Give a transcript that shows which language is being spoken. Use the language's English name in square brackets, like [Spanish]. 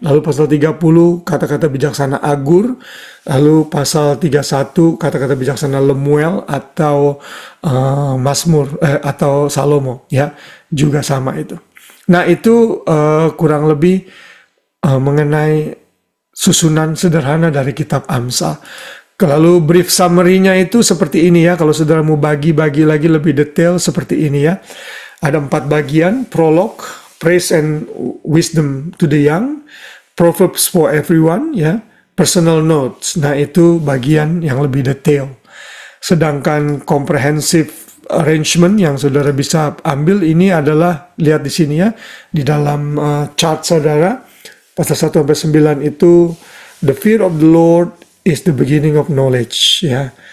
[Indonesian] Lalu pasal 30 kata-kata bijaksana Agur. Lalu pasal 31 kata-kata bijaksana Lemuel atau Mazmur atau Salomo ya. Juga sama itu. Nah itu kurang lebih mengenai susunan sederhana dari kitab Amsal. Lalu brief summary-nya itu seperti ini ya. Kalau saudara mau bagi-bagi lagi lebih detail seperti ini ya. Ada 4 bagian: prolog, [English] praise and wisdom to the young, proverbs for everyone [Indonesian] ya, personal notes. Nah itu bagian yang lebih detail. Sedangkan comprehensive arrangement yang saudara bisa ambil ini adalah, lihat di sini ya, di dalam chart saudara, pasal 1 sampai 9 itu, [English] the fear of the Lord is the beginning of knowledge [Indonesian] ya.